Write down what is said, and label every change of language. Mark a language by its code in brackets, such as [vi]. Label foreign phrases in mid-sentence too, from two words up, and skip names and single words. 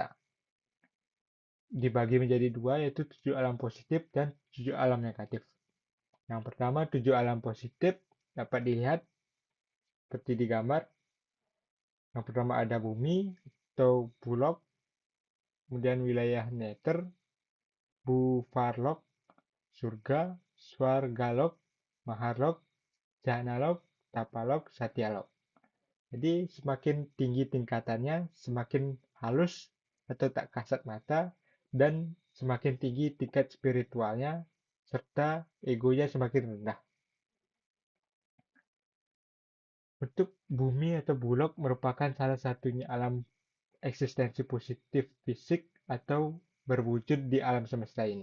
[id] Dibagi menjadi dua, yaitu 7 alam positif dan 7 alam negatif. Yang pertama, 7 alam positif dapat dilihat seperti di gambar. Yang pertama ada bumi atau bulok, kemudian wilayah neter, bufarlok, surga, swargalok, maharlok, jahanalok, tapalok, satyalok. Jadi semakin tinggi tingkatannya, semakin halus atau tak kasat mata, dan semakin tinggi tingkat spiritualnya, serta egonya semakin rendah. Bentuk bumi atau bulok merupakan salah satunya alam eksistensi positif fisik atau berwujud di alam semesta ini.